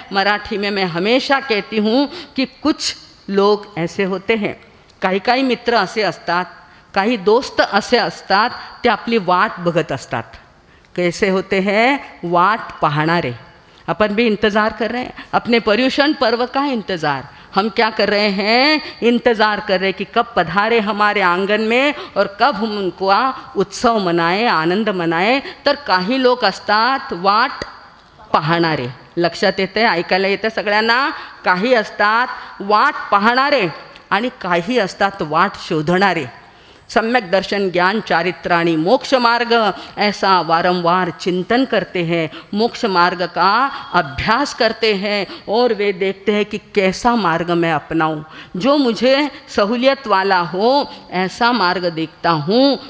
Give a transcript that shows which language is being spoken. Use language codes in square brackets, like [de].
[hi] मराठी में मैं हमेशा कहती हूँ कि कुछ लोग ऐसे होते हैं, [mr] काही मित्र असे असतात, काही दोस्त असे असतात, ते आपली वाट बघत असतात। [hi] कैसे होते हैं, [mr] वाट पाहणारे। [hi] अपन भी इंतज़ार कर रहे हैं, अपने पर्युषण पर्व का इंतज़ार हम क्या कर रहे हैं, इंतज़ार कर रहे हैं कि कब पधारे हमारे आंगन में और कब हम उनको उत्सव मनाए, आनंद मनाए। [mr] तर काही लोक असतात वाट पाहणारे। लक्षात येते, ऐकायला येतं सगळ्यांना, काही असतात वाट पाहणारे आणि काही असतात वाट शोधणारे। [hi] सम्यक दर्शन ज्ञान चारित्राणी मोक्ष मार्ग ऐसा वारंवार चिंतन करते हैं, मोक्ष मार्ग का अभ्यास करते हैं और वे देखते हैं कि कैसा मार्ग मैं अपनाऊं, जो मुझे सहूलियत वाला हो ऐसा मार्ग देखता हूँ।